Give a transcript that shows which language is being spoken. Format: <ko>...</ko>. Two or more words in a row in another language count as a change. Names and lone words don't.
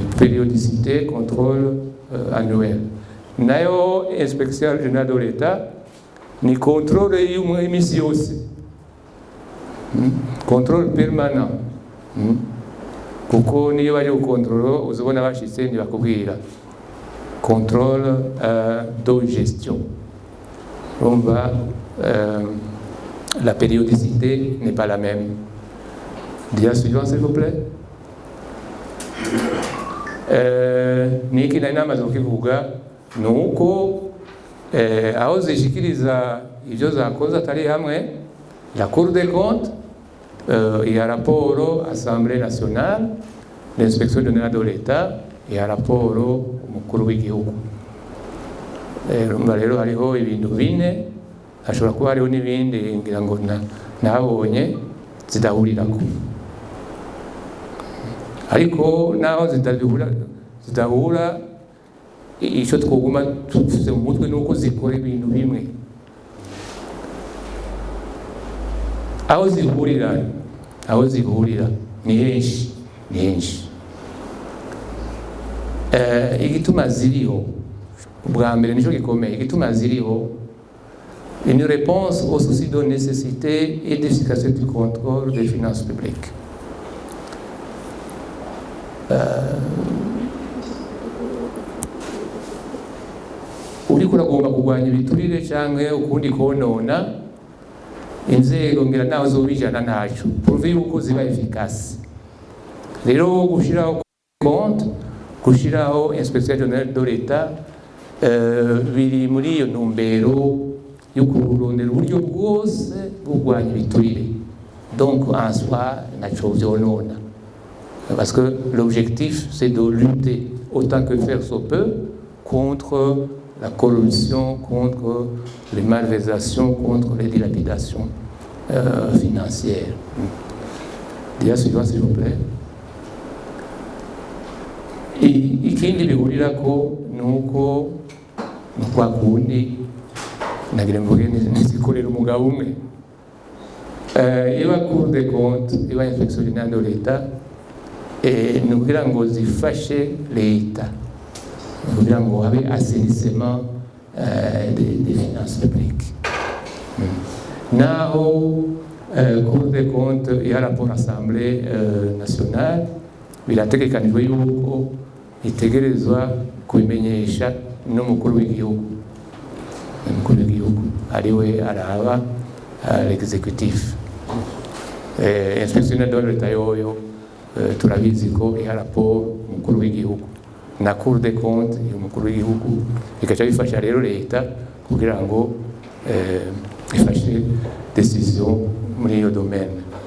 <fr>Périodicité, contrôle annuel.</fr> <rn>Nayo Inspection Générale de l'État ni contrôle y'imisi yose,</rn> <fr>contrôle permanent,</fr> <rn>kuko niyo bari gukontrolo uzobona bashitse ntibakubwira.</rn> <fr>Contrôle de gestion. La périodicité n'est pas la même. Dia suivant s'il vous plaît.</fr> <rn>niki nari namaze kukivuga nuko aho zishikiriza ivyo zakoze atari hamwe la Cour des comptes ya raporo Assemblée nationale, l'inspection générale de l'État ya raporo umukuru w'igihugu. Rumva rero hariho ibintu bine, hashobora kuba hariho n'ibindi ngira ngo nabonye zidahurirako, ariko naho zidahura icyo twoguma tuvuze mu mutwe nuko zikora ibintu bimwe. Aho zihurira ni henshi, igituma ziriho ubwa mbere nico gikomeye, igituma ziriho</rn> <fr>une réponse au souci de nécessité et d'efficacité du contrôle des finances publiques.</fr> <rn>Uriko uragomba kurwanya ibiturire canke ukundi konona inzego ngira naho zobijana ntaco prouve yuko ziba efficace. Rero gushiraho compte, gushiraho inspection générale de l'État biri muri iyo ntumbero yo kurondera uburyo bwose bugwanya ibiturire.</rn> <fr>Donc en soi</fr> <rn>naco vyonona,</rn> <fr>parce que l'objectif c'est de lutter autant que faire se peut contre la corruption, contre les malversations, contre les dilapidations financières. Dia suivant s'il vous plaît.</fr> <rn>Ikindi bihurirako nuko kwa kundi nagira mvuge nizikorera umugabo umwe. Iba Cour des comptes, iba inspection générale de l'État, ni ukugira ngo zifashe leta, ni ukugira ngo habe</rn> <fr>assainissement des finances publiques.</fr> <rn>Naho Cour des comptes ya rapport Assemblée nationale birategekanijwe yuko itegerezwa kubimenyesha n'umukuru w'igihugu. Umukuru w'igihugu ariwe araba l'exécutif. Inspection de l'État yoyo turabizi ko iya rapport umukuru w'igihugu na Cour des comptes y'umukuru w'igihugu bikaca bifasha rero leta kugira ngo ifashe décision muri iyo domaine.</rn>